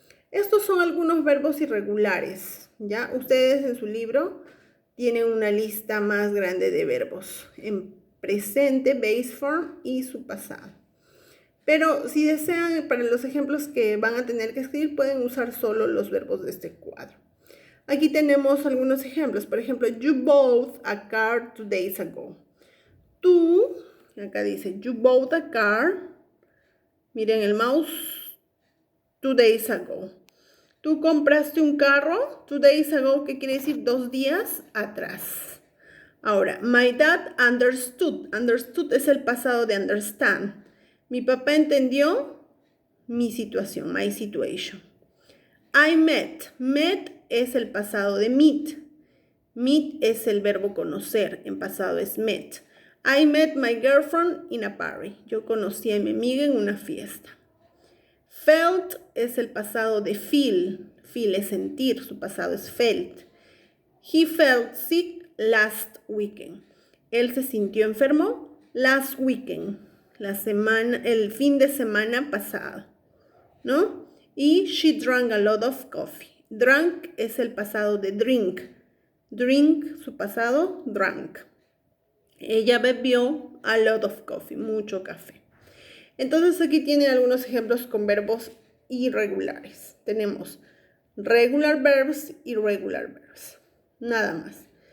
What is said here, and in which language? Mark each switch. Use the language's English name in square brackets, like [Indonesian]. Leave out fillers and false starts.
[Spanish] Estos son algunos verbos irregulares, ¿ya? Ustedes en su libro tienen una lista más grande de verbos en presente, base form y su pasado. Pero si desean, para los ejemplos que van a tener que escribir, pueden usar solo los verbos de este cuadro. Aquí tenemos algunos ejemplos. Por ejemplo, [English] you bought a car 2 days ago. [Spanish] Tú, acá dice, [English] you bought a car. [Spanish] Miren el mouse. 2 days ago. Tú compraste un carro [English] 2 days ago, [Spanish] que quiere decir 2 días atrás. Ahora, my dad understood. Understood es el pasado de understand. Mi papá entendió mi situación, my situation. [English] I met. [Spanish] Met es el pasado de meet. Meet es el verbo conocer. En pasado es met. [English] I met my girlfriend in a party. [Spanish] Yo conocí a mi amiga en una fiesta. Felt es el pasado de feel. Feel es sentir. Su pasado es felt. [English] He felt sick last weekend. [Spanish] Él se sintió enfermo [English] last weekend. [Spanish] El fin de semana pasado, ¿no? [English] Y she drank a lot of coffee. [Spanish] Drank es el pasado de drink. Drink, su pasado, drank. Ella bebió [English] a lot of coffee, [Spanish] mucho café. Entonces aquí tienen algunos ejemplos con verbos irregulares. Tenemos regular verbs y irregular verbs. Nada más.